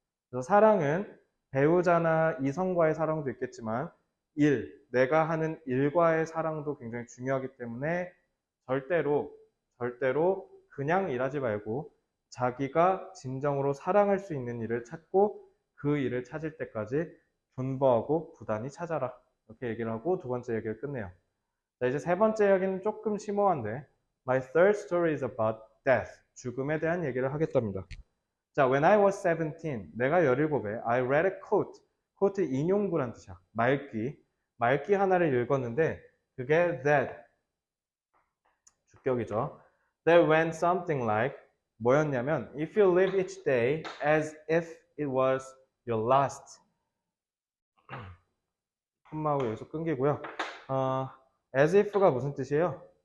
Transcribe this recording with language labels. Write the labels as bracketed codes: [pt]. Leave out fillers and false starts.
[ko] 그래서 사랑은 배우자나 이성과의 사랑도 있겠지만 내가 하는 일과의 사랑도 굉장히 중요하기 때문에 절대로 그냥 일하지 말고 자기가 진정으로 사랑할 수 있는 일을 찾고 그 일을 찾을 때까지 존버하고 부단히 찾아라. 이렇게 얘기를 하고 두 번째 얘기를 끝내요. 자, 이제 세 번째 이야기는 조금 심오한데 [en] My third story is about death. [ko] 죽음에 대한 얘기를 하겠답니다. [en] 자, when I was 17, [ko] 내가 17에 [en] I read a quote. [ko] quote 인용구란 뜻이야. 말기 하나를 읽었는데 그게 주격이죠. [en] That went something like [ko] 뭐였냐면 [en] If you live each day as if it was your last. [ko] 콤마하고 여기서 끊기고요. as if가 무슨 뜻이에요?